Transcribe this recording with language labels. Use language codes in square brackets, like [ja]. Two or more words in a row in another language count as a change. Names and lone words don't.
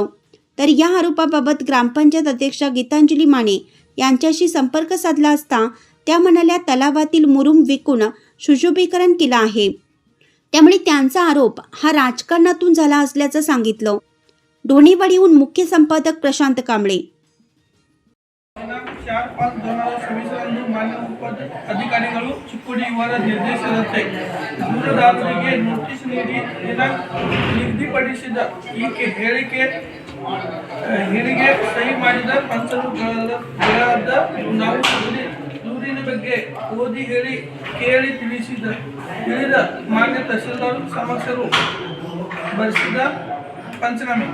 [mr] तर या आरोपाबाबत ग्रामपंचायत अध्यक्षा गीतांजली माने यांच्याशी संपर्क साधला असता त्या म्हणाल्या, तलावातील मुरुम विकून सुशोभीकरण केलं आहे. त्यामुळे त्यांचा आरोप हा राजकारणातून झाला असल्याचं सांगितलं. ढोणेवाडीहून मुख्य संपादक प्रशांत कांबळे. [kn] 4-5-2024 ಮಾನ್ಯ ಉಪಾಧಿಕಾರಿಗಳು ಚಿಕ್ಕೋಡಿ ಇವರ ನಿರ್ದೇಶನದಂತೆ ದೂರದಾರರಿಗೆ ನೋಟಿಸ್ ನೀಡಿ ನಿಗದಿಪಡಿಸಿದ ಈ ಹೇಳಿಕೆ ಸಹಿ ಮಾಡಿದ ಪಂಚರುಗಳಾದ ನಾವು ದೂರಿನ ಬಗ್ಗೆ ಓದಿ ಕೇಳಿ ತಿಳಿದ ಮಾನ್ಯ ತಹಸೀಲ್ದಾರ್ ಸಮಕ್ಷರು ಬರೆಸಿದ ಪಂಚನಾಮೆ.